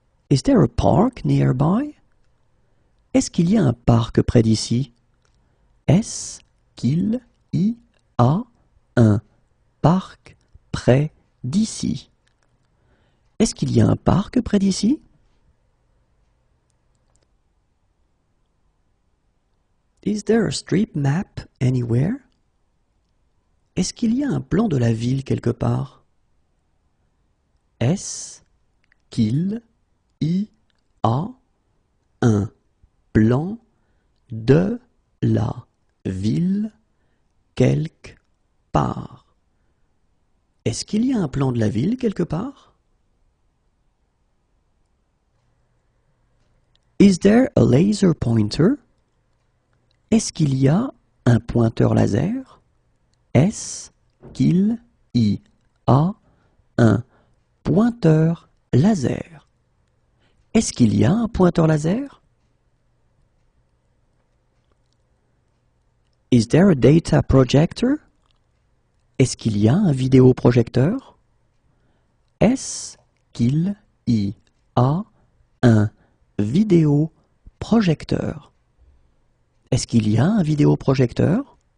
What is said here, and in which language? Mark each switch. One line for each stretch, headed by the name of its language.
English: Is there a park nearby?
French: Est-ce qu'il y a un parc près d'ici? Est-ce qu'il y a un parc près d'ici? Est-ce qu'il y a un parc près d'ici?
English: Is there a street map anywhere?
French: Est-ce qu'il y a un plan de la ville quelque part? Est-ce qu'il y a un plan de la ville quelque part. Est-ce qu'il y a un plan de la ville quelque part?
English: Is there a laser pointer?
French: Est-ce qu'il y a un pointeur laser? Est-ce qu'il y a un pointeur laser? Est-ce qu'il y a un pointeur laser?
English: Is there a data projector?
French: Est-ce qu'il y a un vidéoprojecteur? Est-ce qu'il y a un vidéoprojecteur? Est-ce qu'il y a un vidéoprojecteur?